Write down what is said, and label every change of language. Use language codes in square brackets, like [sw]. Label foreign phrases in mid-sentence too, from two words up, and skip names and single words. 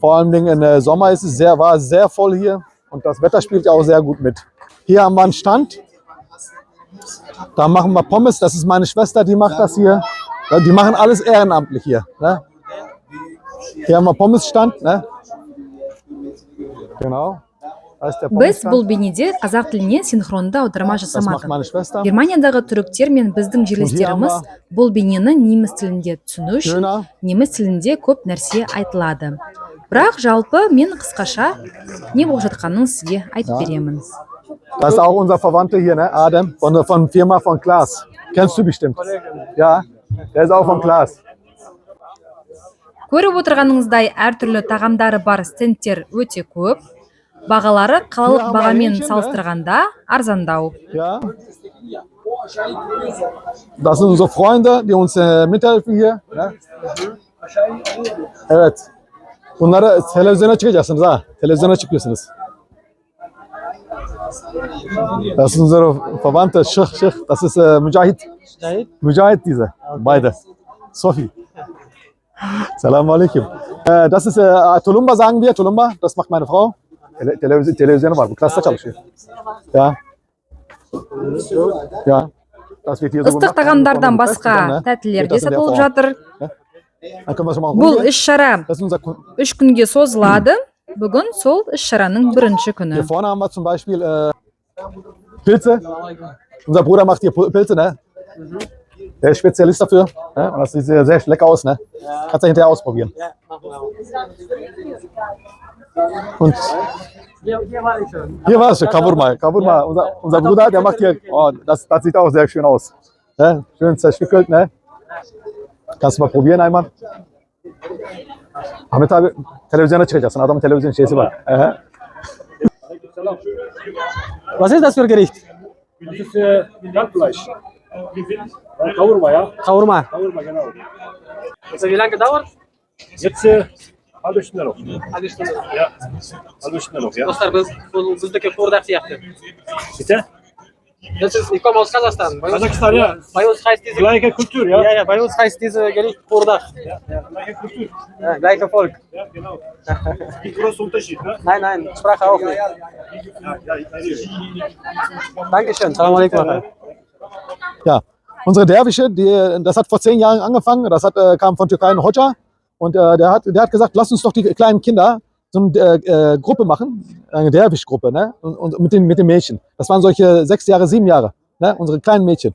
[de] Vor allem im Sommer ist es war sehr voll hier und das Wetter spielt ja auch sehr gut mit. Hier haben wir einen Stand. Da machen wir Pommes. Das ist meine Schwester, die macht das hier. Die machen alles ehrenamtlich hier. Ne? Hier haben wir Pommesstand. Ne? Genau. Da ist der [kk] Біз [de] Pommesstand. [kk] бұл бейнеде қазақ тіліне синхронды аударма [de] Das macht [kk] жасамадық. [de] meine Schwester. [kk] Германиядағы түріктер мен біздің жерлестеріміз бұл бейнені неміс тілінде түсіну үшін [de] Döner. [kk] неміс тілінде көп нәрсе айтылады. Бірақ жалпы мен қысқаша не болып жатқанын сізге айтып беремін. [de] Das ist auch unser Verwandter hier, ne? Adem, von Firma von Klaas. Kennst du bestimmt. Ja, der ist auch von Klaas. [kk] Көріп отырғаныңыздай әртүрлі тағамдары бар стендтер өте көп. Бағалары қалалық бағамен салыстырғанда арзандау. [de] Ja. Das sind unsere Freunde, die uns mithelfen hier. [tr] Ne? Evet. Bunları televizyona çıkacaksınız ha. Televizyona çıkıyorsunuz. [de] Das ist unsere Verwandte, Sheikh. Das ist Mujahid. Mujahid diese. Beide. Sofi. [ar] سلام عليكم. [de] Das ist Tulumba, sagen wir. Tulumba, das macht meine Frau. [tr] Televizyonu var. Bu klasta çalışıyor. [de] Ja. Ja. Das wird hier so [kk] Ыстық [de] gemacht. [kk] тағамдардан басқа [de] Ne? [kk] тәттілер [de] Geht [kk] де [de] das in der [kk] сатылып [de] Form. [kk] жатыр. [de] Dann können wir schon mal [kk] Бұл [de] rumgehen. [kk] іс-шара [de] Das ist unser [kk] 3 күнге созылады. Бүгін сол іс-шараның бірінші күні. [de] Hier vorne haben wir zum Beispiel Pilze. Unser Bruder macht hier Pilze, ne? Der ist Spezialist dafür. Ne? Und das sieht sehr, sehr lecker aus, ne? Kannst du hinterher ausprobieren. Und hier war es schon, Kavurma. Kavurma. Unser Bruder, der macht hier, oh, das sieht auch sehr schön aus. Ne? Schön zerstückelt, ne? Kannst du mal probieren einmal. [tr] Ahmet abi televizyona çıkacaksın. Adamın televizyon şeysi var. [de] Was ist das für Gericht? Das ist Kalbfleisch. Kavurma, ja? Kavurma. Kavurma, genau. Also wie lange dauert? Jetzt halbe Stunde noch. Halbe Stunde. Ja, halbe Stunde noch, ja. [kk] Достар бұл біздегі қуырдақ сияқты. [de] Bitte? Ich komme aus Kasachstan. Kasachstan, ja. Bei uns heißt diese Gleiche Kultur, ja? ja, bei uns heißt diese Gericht Kurdak. Ja, gleiche Kultur. Ja, gleiche Volk. Ja, genau. Nicht großer Unterschied, ne? Nein, Sprache auch nicht. Dankeschön. [ar] سلام عليكم. [de] Ja, unsere Derwische, das hat vor 10 Jahren angefangen. Das kam von Türkei ein Hoxha. Und der hat gesagt, lass uns doch die kleinen Kinder so eine Gruppe machen, eine Derwisch-Gruppe, ne? Und mit den Mädchen. Das waren solche 6 Jahre, 7 Jahre, ne? Unsere kleinen Mädchen.